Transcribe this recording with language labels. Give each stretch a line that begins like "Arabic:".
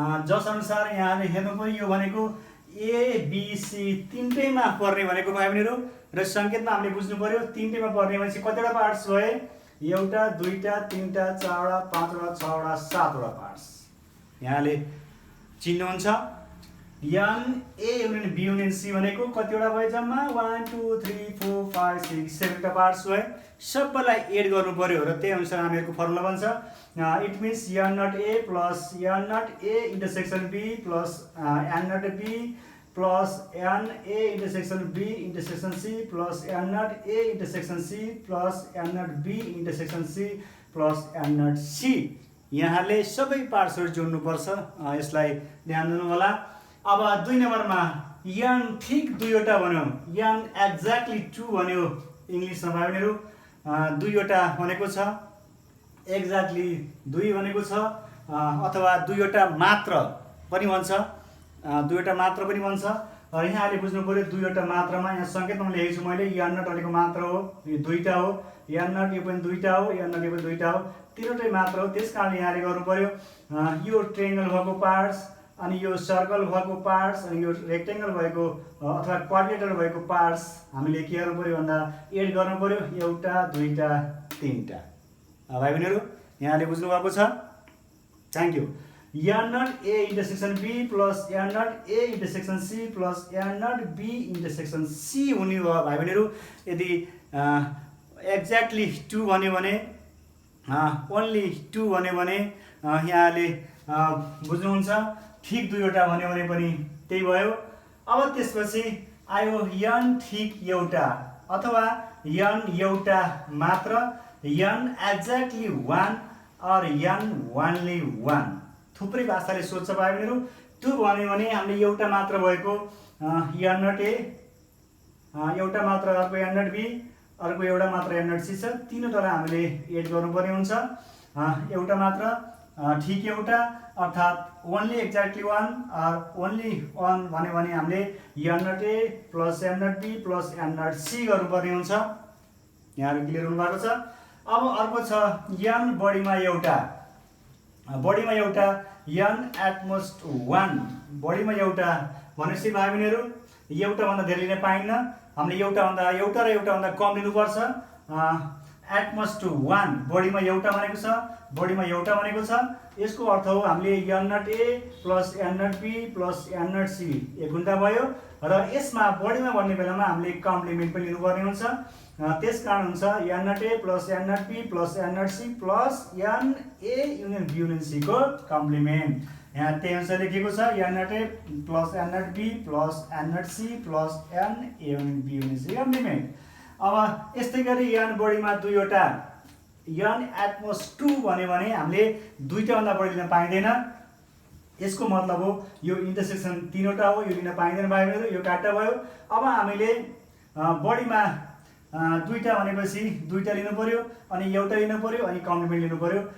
Nepali: जसअनुसार यहाँले हेर्नु पऱ्यो यो भनेको एबिसी तिनटैमा पर्ने भनेको भाइ बहिनीहरू, र सङ्केतमा हामीले बुझ्नु पऱ्यो तिनटैमा पर्ने भनेपछि कतिवटा पार्ट्स भए, एउटा दुईवटा तिनवटा चारवटा पाँचवटा छवटा सातवटा पार्ट्स यहाँले चिन्नुहुन्छ। N A union be union C भनेको कतिवटा भयो जम्मा 1 2 3 4 5 6 7वटा पार्ट्स भए। सबैलाई एड गर्नु पऱ्यो र त्यही अनुसार हामीहरूको फर्मुला बन्छ।
English: It means n not A plus n not A intersection B plus n not B plus n A intersection B intersection C plus n not A intersection C plus n not B intersection C plus n not C.
Nepali: यहाँले सबै पार्ट्सहरू जोड्नुपर्छ, यसलाई ध्यान दिनु होला। अब 2 नम्बरमा an ठिक दुईवटा भन्यो, एन एक्ज्याक्टली 2 भन्यो इङ्ग्लिसमा भाइ बहिनीहरू। दुईवटा भनेको छ, एक्ज्याक्टली 2 भनेको छ, अथवा दुईवटा मात्र पनि भन्छ, दुईवटा मात्र पनि भन्छ। यहाँले बुझ्नु पऱ्यो दुईवटा मात्रमा यहाँ सङ्केतमा लेखेको छु मैले, एन नट भनेको मात्र हो, यो दुईवटा हो, एन नट यो पनि दुईवटा हो, एन नट यो पनि दुईवटा हो, तीनवटै मात्र हो। त्यस कारणले यहाँले गर्नु पऱ्यो यो ट्रायङ्गल भएको पार्ट्स अनि यो सर्कल भएको पार्ट्स अनि यो रेक्टेङ्गल भएको अथवा क्वाड्रिलेटरल भएको पार्ट्स हामीले के गर्नु पऱ्यो भन्दा एड गर्नु पऱ्यो, एउटा दुईवटा तिनवटा। भाइ बहिनीहरू यहाँले बुझ्नु भएको छ,
English: Thank you.
Nepali: An not A intersection be plus an not A intersection C plus an not be intersection C हुने भयो भाइ बहिनीहरू। यदि एक्ज्याक्टली 2 भन्यो भने, ओन्ली 2 भन्यो भने यहाँले बुझ्नुहुन्छ। ठिक दुईवटा भन्यो भने पनि त्यही भयो। अब त्यसपछि आयो एन ठिक एउटा अथवा एन एउटा मात्र, एन एक्ज्याक्टली 1 और एन ओन्ली 1। थुप्रै भाषाले सोध्छ भाइ बहिनीहरू। त्यो भन्यो भने हामीले एउटा मात्र भएको एन नट ए, एउटा मात्र अर्को एन नट बी, अर्को एउटा मात्र एन नट सी छ, तीनवटालाई हामीले एड गर्नुपर्ने हुन्छ। एउटा मात्र ठिक एउटा अर्थात् ओन्ली एक्ज्याक्टली 1 और ओन्ली 1 भन्यो भने हामीले an not A plus an not be plus an not C गर्नुपर्ने हुन्छ। यहाँहरू क्लियर हुनुभएको छ। अब अर्को छ एन बढीमा एउटा, बढीमा एउटा एन एटमोस्ट 1, बढीमा एउटा भनेपछि भाइ बहिनीहरू एउटाभन्दा धेरै लिन पाइन्न, हामीले एउटा र एउटाभन्दा कम लिनुपर्छ। एटमोस्ट 1 बढीमा एउटा भनेको छ, बढीमा एउटा भनेको छ, यसको अर्थ हो हामीले an not A plus an not be plus an not C एक गुणा भयो र यसमा बढीमा भन्ने बेलामा हामीले कम्प्लिमेन्ट पनि लिनुपर्ने हुन्छ। त्यस कारण हुन्छ an not A plus an not be plus an not C plus N A union be union C को कम्प्लिमेन्ट। यहाँ त्यही अनुसार लेखेको छ an not A plus an not be plus an not C plus N A union be union C complement. अब यस्तै गरी an बढीमा दुईवटा, एन एटमोस्ट 2 भन्यो भने हामीले दुईटाभन्दा बढी लिन पाइँदैन। यसको मतलब हो यो इन्टरसेक्सन तीनवटा हो, यो लिन पाइँदैन भाइ बहिनीहरू, यो काट्टा भयो। अब हामीले बढीमा दुईटा भनेपछि दुईटा लिनु पर्यो अनि एउटा लिनु पर्यो अनि कम्प्लिमेन्ट लिनु पर्यो।